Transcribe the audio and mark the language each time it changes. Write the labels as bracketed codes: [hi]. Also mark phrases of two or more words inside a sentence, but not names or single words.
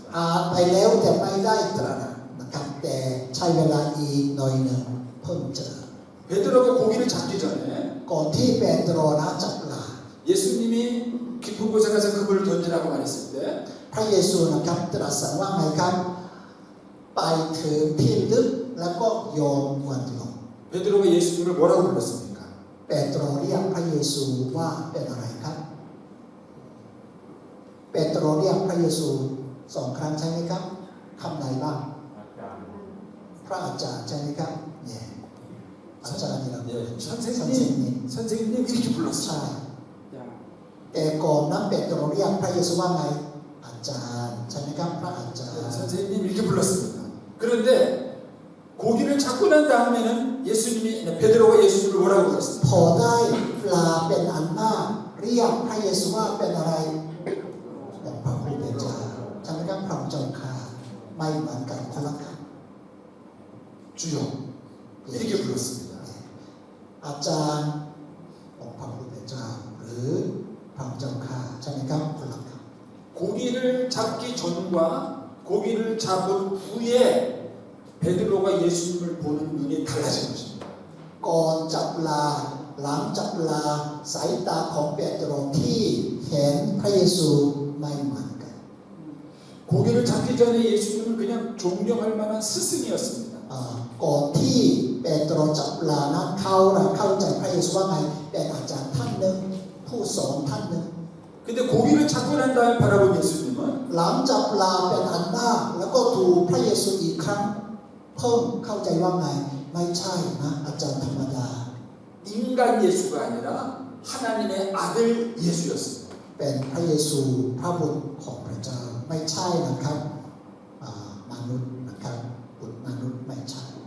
[th] อ่านไปแล้วแต่ไม่ได้ตระหนักนะครับแต่ใช้เวลาอีกหน่อยหนึ่งเพิ่งเจอ [ko] 베드로가 고기를 잡기 전에 [th] ก่อนที่เปโตรนะจับปลา [ko] 예수님이 깊은 곳에 가서 그물을 던지라고 말했을 때 [th] พระเยซูนะครับตรัสสั่งว่าไงครับไปถึงที่ลึกแล้วก็โยนอวนลง [ko] 베드로가 예수님을 뭐라고 불렀습니까? [th] เปโตรเรียกพระเยซูว่าเป็นอะไรครับเปโตรเรียกพระเยซู2 ครั้งใช่ไหมครับคำไหนบ้างพระอาจารย์ใช่ไหมครับเนี่ยอาจารย์นี่เรา [ko] 선생님 이렇게 [th] ใช่ [ko] 불렀어요. [th] แต่ก่อนนั้นเปโตรเรียกพระเยซูว่าไงอาจารย์ใช่ไหมครับพระอาจารย์ [ko] 선생님 이렇게 불렀습니다. 그런데 고기를 잡고 난 다음에는 베드로가 예수님을 뭐라고 불렀습니까? [th] พอได้ปลาเป็นอันมากเรียกพระเยซูว่าเป็นอะไรเป็นพระผู้เป็นเจ้าใช่ไหมครับพระเจ้าข้าไม่เหมือนกันคนละคำ [ko] 주여 이렇게 불렀습니다. [th] อาจารย์ของพระผู้เป็นเจ้าหรือพระเจ้าข้าใช่ไหมครับคนละคำ [ko] 고기를 잡기 전과 고기를 잡은 후에 베드로가 예수님을 보는 눈이 달라진 것입니다. [th] ก่อนจับปลาหลังจับปลาสายตาของเปโตรที่เห็นพระเยซูไม่เหมือนกัน [ko] 고기를 잡기 전에 예수님은 그냥 존경할 만한 스승이었습니다. [th] ก่อนที่เปโตรจับปลานั้นเข้าใจพระเยซูว่าไงเป็นอาจารย์ท่านหนึ่งผู้สอนท่านหนึ่ง [ko] 근데 고기를 잡고 난 다음에 바라본 예수님은 [th] หลังจับปลาเป็นอันมากแล้วก็ดูพระเยซูอีกครั้งเพิ่มเข้าใจว่าไงไม่ใช่นะอาจารย์ธรรมดา [ko] 인간 예수가 아니라 하나님의 아들 예수였습니다. [th] เป็นพระเยซูพระบุตรของพระเจ้าไม่ใช่นะครับมนุษย์นะครับบุตรมนุษย์ไม่ใช่